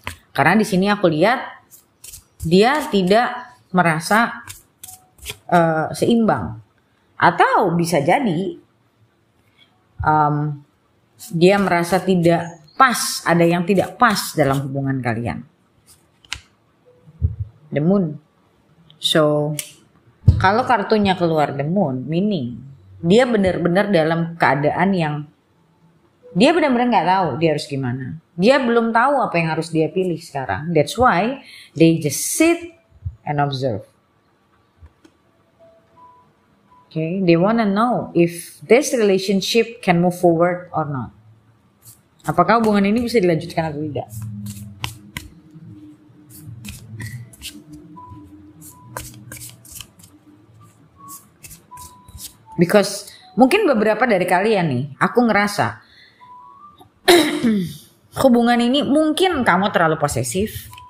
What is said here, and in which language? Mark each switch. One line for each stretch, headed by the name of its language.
Indonesian: Karena di sini aku lihat dia tidak merasa seimbang, atau bisa jadi dia merasa tidak pas, ada yang tidak pas dalam hubungan kalian. The Moon. So, kalau kartunya keluar The Moon, meaning dia benar-benar dalam keadaan yang dia benar-benar nggak tahu dia harus gimana. Dia belum tahu apa yang harus dia pilih sekarang.
English: That's why they just sit and observe. Okay, they wanna know if this relationship can move forward or not.
Indonesian: Apakah hubungan ini bisa dilanjutkan atau tidak? Because mungkin beberapa dari kalian nih, aku ngerasa hubungan ini mungkin kamu terlalu posesif.